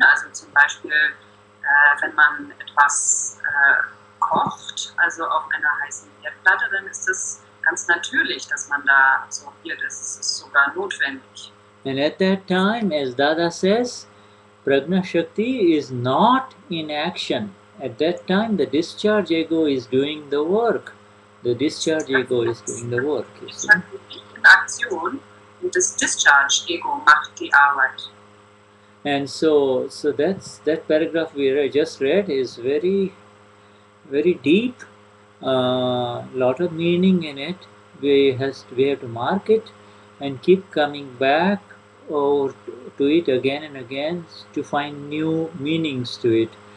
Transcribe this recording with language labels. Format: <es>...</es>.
<de>Also zum Beispiel, wenn man etwas kocht, also auf einer heißen Herdplatte, dann ist es ganz natürlich, dass man da absorbiert ist. Es ist sogar notwendig.</de> <en>And at that time, as Dada says, Prajna Shakti is not in action. At that time, the discharge ego is doing the work. The discharge ego is doing the work, you see.</en> <de>In Aktion und das Discharge Ego macht die Arbeit.</de> <en>And so that paragraph we just read is very, very deep. Lot of meaning in it. We have to mark it and keep coming back or to it again and again to find new meanings to it.</en>